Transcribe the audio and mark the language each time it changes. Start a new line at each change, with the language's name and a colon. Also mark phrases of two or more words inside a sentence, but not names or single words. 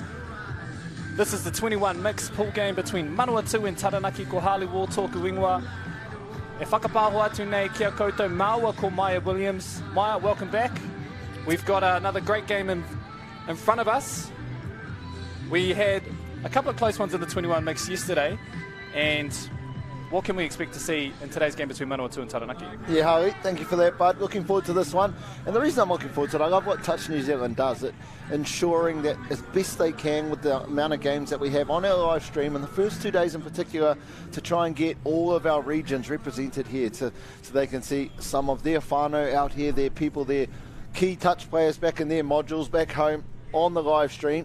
English: This is the 21 mixed pool game between Manawatu and Taranaki
Māori: ko Harley Wall tōku ingoa. E whakapāho atu nei kia koutou māua ko Maya Williams.
English: Maya, welcome back. We've got another great game in front of us. We had a couple of close ones in the 21 mix yesterday, and what can we expect to see in today's game between Manawatu and Taranaki? Yeah, Harry, thank you for that, bud. Looking forward to this one. And the reason I'm looking forward to it, I love what Touch New Zealand does, it ensuring that as best they can with the amount of games that we have on our live stream, and the first 2 days in particular, to try and get all of our regions represented here so they can see some of their whānau out here, their people, their key touch players back in their modules back home on the live stream.